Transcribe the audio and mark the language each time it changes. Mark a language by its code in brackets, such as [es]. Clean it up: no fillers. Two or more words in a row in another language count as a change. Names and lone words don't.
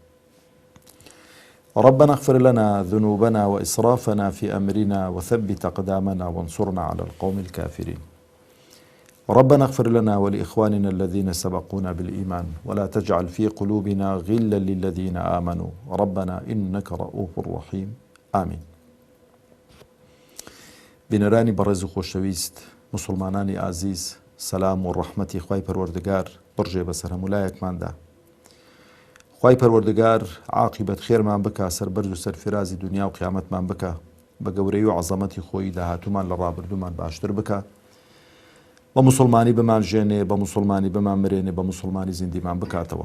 [ar] ربنا اغفر لنا ذنوبنا وإسرافنا في أمرنا وثبت أقدامنا وانصرنا على القوم الكافرين. ربنا اغفر لنا ولإخواننا الذين سبقونا بالإيمان ولا تجعل في قلوبنا غلا للذين آمنوا ربنا إنك رؤوف رحيم آمين. [ckb] بنراني برز خوشويست مسلمانانی عزیز، سلام و رحمتی خوای پروردگار برجێ بەسەر هەمولایەکماندا. خوای پەروەردگار عاقبەت خێرمان بکە، سەربەرز و سەرفرازی دنیا و قیامەتمان بکە، بە گەورەی و عەزەمەتی خۆی داهاتوومان لە ڕابردوومان باشتر بکە، بە موسڵمانی بمان ژێنێ، بە موسڵمانی بمان مرێنێ، بە موسڵمانی زیندیمان بکاتەوە.